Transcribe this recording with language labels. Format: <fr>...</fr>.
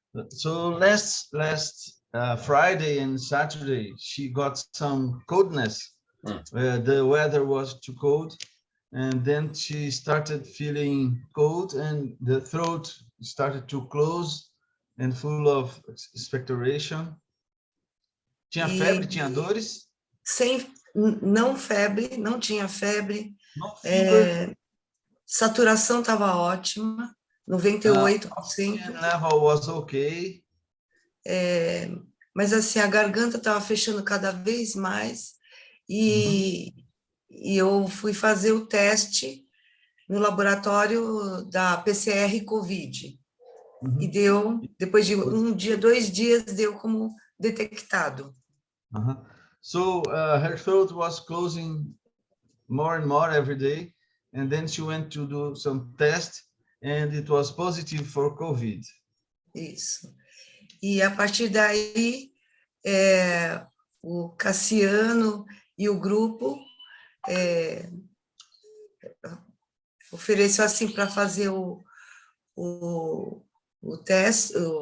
<en>So last Friday and Saturday, she got some coldness. The weather was too cold, and then she started feeling cold, and the throat started to close and full of expectoration.</en> <pt>Tinha febre, tinha dores? Não febre, não tinha febre.</pt> <en>No fever.</en> <pt>Saturação estava ótima, 98%.</pt> <en>Oxygen level was okay.</en> <pt>Mas assim, a garganta estava fechando cada vez mais, e eu fui fazer o teste no laboratório da PCR Covid. E deu, depois de 1 dia, 2 dias, deu como detectado.</pt> <en>So her throat was closing more and more every day, and then she went to do some tests, and it was positive for COVID.</en> <pt>Isso. E a partir daí, o Cassiano e o grupo ofereceu assim para fazer o teste,</pt>